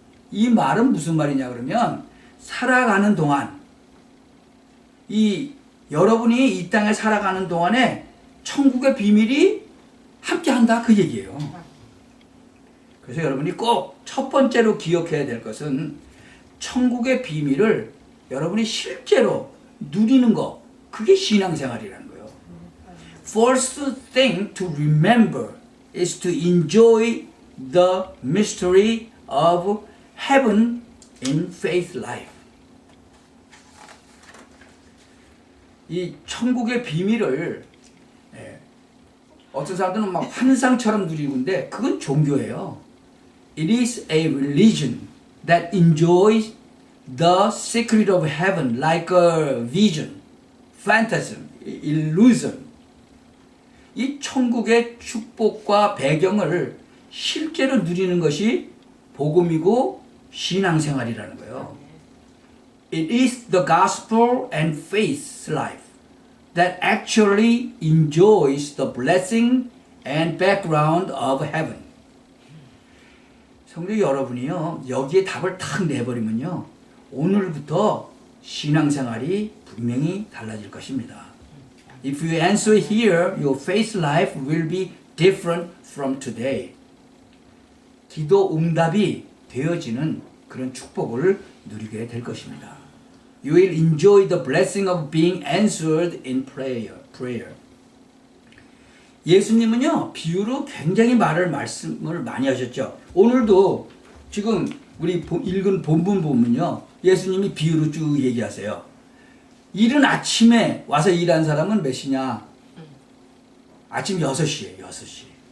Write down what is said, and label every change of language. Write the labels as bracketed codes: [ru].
[ko] 이 말은 무슨 말이냐 그러면 살아가는 동안 여러분이 이 땅에 살아가는 동안에 천국의 비밀이 함께한다 그 얘기예요. 그래서 여러분이 꼭 첫 번째로 기억해야 될 것은 천국의 비밀을 여러분이 실제로 누리는 거, 그게 신앙생활이라는 거예요. [en] First thing to remember is to enjoy the mystery of heaven in faith life. [ko] 이 천국의 비밀을 어떤 사람들은 막 환상처럼 누리는데 그건 종교예요. [en] It is a religion that enjoys the secret of heaven like a vision, phantasm, illusion. [ko] 이 천국의 축복과 배경을 실제로 누리는 것이 복음이고 신앙생활이라는 거예요. [en] It is the gospel and faith life that actually enjoys the blessing and background of heaven. [ko] 성도 여러분이요, 여기에 답을 탁 내버리면요, 오늘부터 신앙생활이 분명히 달라질 것입니다. [en] If you answer here, your faith life will be different from today. [ko] 기도 응답이 되어지는 그런 축복을 누리게 될 것입니다. [en] You will enjoy the blessing of being answered in prayer. [ko] 예수님은요, 비유로 굉장히 말씀을 많이 하셨죠. 오늘도 지금 우리 읽은 본문 보면요, 예수님이 비유로 쭉 얘기하세요. 이른 아침에 와서 일한 사람은 몇 시냐? 아침 6시에 6시.